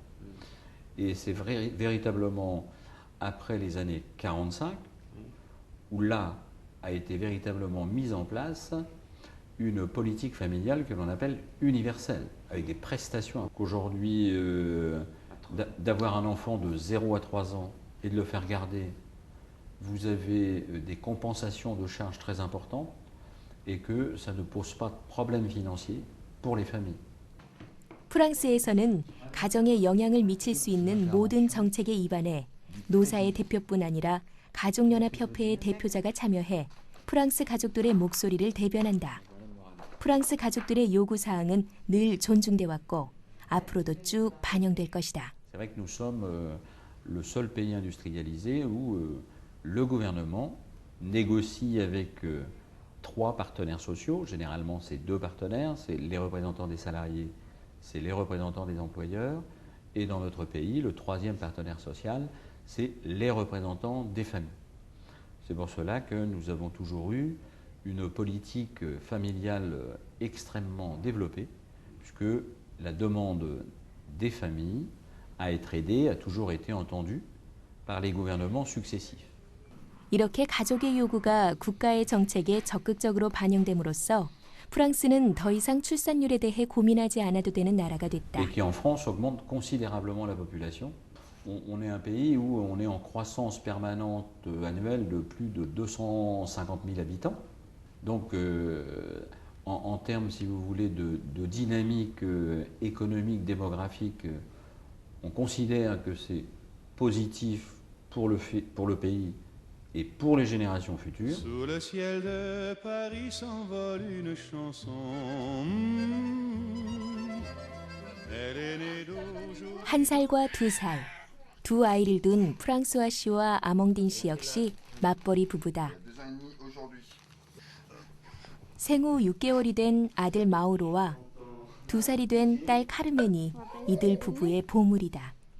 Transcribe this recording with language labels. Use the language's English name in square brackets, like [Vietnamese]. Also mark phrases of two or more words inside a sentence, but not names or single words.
[French] Et c'est véritablement après les années 45 où là a été véritablement mise en place une politique familiale que l'on appelle universelle, avec des prestations. Qu'aujourd'hui, d'avoir un enfant de 0 à 3 ans et de le faire garder, vous avez des compensations de charges très importantes et que ça ne pose pas de problème financier pour les familles. [Korean] 프랑스에서는 가정에 영향을 미칠 수 있는 모든 정책에 입안해 노사의 대표뿐 아니라 가족연합협회의 대표자가 참여해 프랑스 가족들의 목소리를 대변한다. 프랑스 가족들의 요구사항은 늘 존중돼 왔고 앞으로도 쭉 반영될 것이다. [French] C'est vrai que nous sommes le seul pays industrialisé où le gouvernement négocie avec 3 partenaires sociaux. Généralement, c'est 2 partenaires, c'est les représentants des salariés, c'est les représentants des employeurs. Et dans notre pays, le 3e partenaire social, c'est les représentants des familles. C'est pour cela que nous avons toujours eu une politique familiale extrêmement développée, puisque la demande des familles à être aidées a toujours été entendue par les gouvernements successifs. [Korean] 이렇게 가족의 요구가 국가의 정책에 적극적으로 반영됨으로써 프랑스는 더 이상 출산율에 대해 고민하지 않아도 되는 나라가 됐다. [French] Et qui en France augmente considérablement la population. On est un pays où on est en croissance permanente annuelle de plus de 250 000 habitants. Donc en termes, si vous voulez, de dynamique économique, démographique, on considère que c'est positif pour le pays et pour les générations futures. Sous le ciel de Paris s'envole une chanson. Elle est née d'aujourd'hui. [Korean] 1살과 2살, 두 아이를 둔 프랑스와 씨와 아몽딘 씨 역시 맞벌이 부부다. 생후 6개월이 된 아들 마우로와 2살이 된 딸 카르멘이 이들 부부의 보물이다.